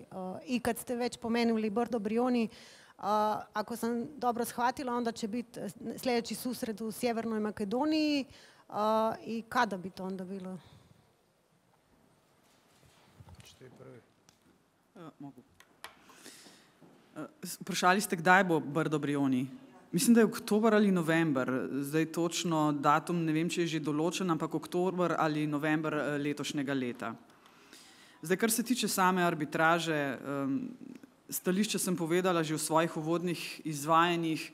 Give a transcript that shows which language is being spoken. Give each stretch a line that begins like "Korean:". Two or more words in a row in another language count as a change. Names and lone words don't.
Croatian: I kad ste već pomenuli Brdo Brioni, ako sam dobro shvatila, onda će biti sljedeći susret u Sjevernoj Makedoniji i kada bi to onda bilo? Mogu.
Slovenian: Vprašali ste, kdaj bo Brdo Brioni? Mislim, da je oktober ali november. Zdaj točno datum, ne vem, če je že določen, ampak oktober ali november letošnjega leta. Zdaj, kar se tiče same arbitraže, stališče sem povedala že v svojih uvodnih izvajanjih.